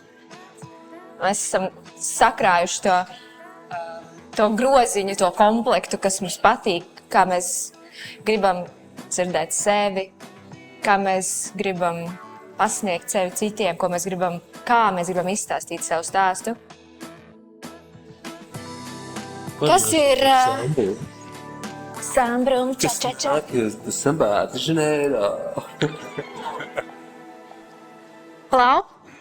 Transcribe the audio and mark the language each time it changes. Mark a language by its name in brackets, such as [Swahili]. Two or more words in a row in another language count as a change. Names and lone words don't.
[Latvian] Mēs esam sakrājuši to groziņu, to komplektu, kas mums patīk, kā mēs gribam dzirdēt sevi, kā mēs gribam pasniegt sevi citiem, kā mēs gribam izstāstīt savu stāstu. Kas ir Sambrum ča-ča-ča? Samba de Janeiro. [English] Hello?